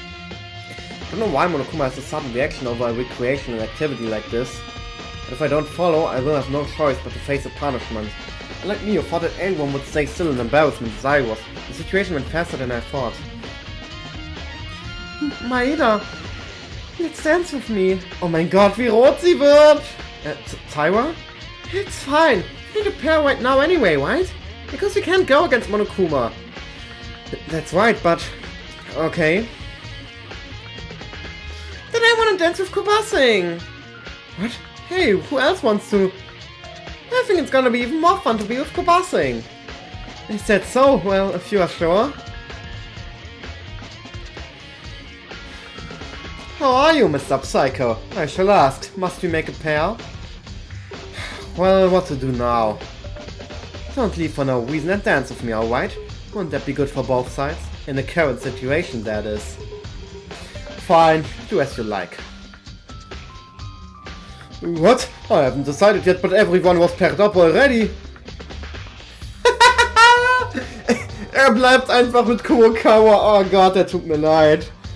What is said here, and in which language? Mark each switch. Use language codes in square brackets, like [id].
[en] I don't know why Monokuma has a sudden reaction over a recreational activity like this. But if I don't follow, I will have no choice but to face a punishment. Unlike me, who thought that everyone would stay still in embarrassment as I was, the situation went faster than I thought. Maeda, let's dance with me. [de] Oh mein Gott, wie rot sie wird! [en] Tyra? It's fine. We need a pair right now anyway, right? Because we can't go against Monokuma. That's right, but... okay. Then I wanna dance with Kobasing! What? Hey, who else wants to? I think it's gonna be even more fun to be with Kobasing. Is that so? Well, if you are sure. How are you, Mr. Psycho? I shall ask. Must we make a pair? Well, what to do now? Don't leave for no reason and dance with me, alright? Wouldn't that be good for both sides? In the current situation, that is. Fine, do as you like. What? I haven't decided yet, but everyone was paired up already. [de] Bleibt einfach mit Kurokawa. Oh Gott, der tut mir leid.